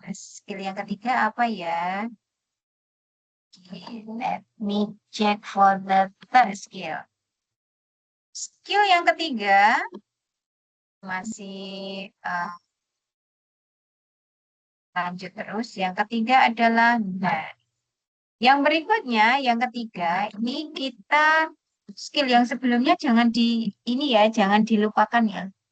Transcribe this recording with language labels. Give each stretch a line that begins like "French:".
Indonesian: Skill yang ketiga apa ya?
English: Okay, let me check for the third skill.
Indonesian: Skill yang ketiga masih lanjut terus. Yang ketiga adalah nah. Yang berikutnya, yang ketiga, ini kita skill yang sebelumnya jangan jangan dilupakan ya.